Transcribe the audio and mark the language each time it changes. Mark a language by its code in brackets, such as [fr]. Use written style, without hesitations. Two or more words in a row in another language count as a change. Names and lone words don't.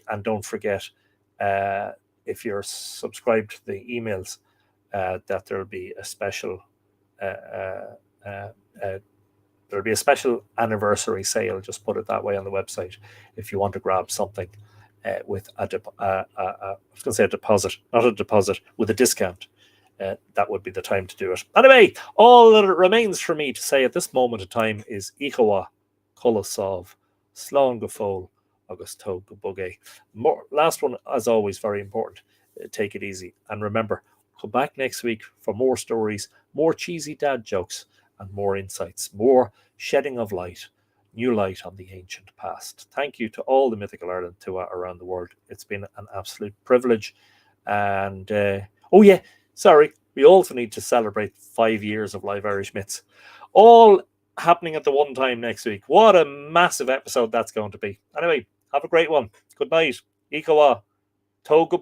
[en] And don't forget, if you're subscribed to the emails, that there'll be a special anniversary sale. Just put it that way on the website if you want to grab something with I was going to say a deposit, not a deposit, with a discount. That would be the time to do it. Anyway, all that remains for me to say at this moment of time is Ichawa, Kolosov, [ga] Slán go fóill, agus Tóg go bugé. [en] Last one, as always, very important. Take it easy. And remember, come back next week for more stories, more cheesy dad jokes, and more insights, more shedding of light, new light on the ancient past. Thank you to all the Mythical Ireland Tuatha around the world. It's been an absolute privilege. And, we also need to celebrate 5 years of Live Irish Myths. All happening at the one time next week. What a massive episode that's going to be. Anyway, have a great one. Good night. [ga] Ichawa. Tóg go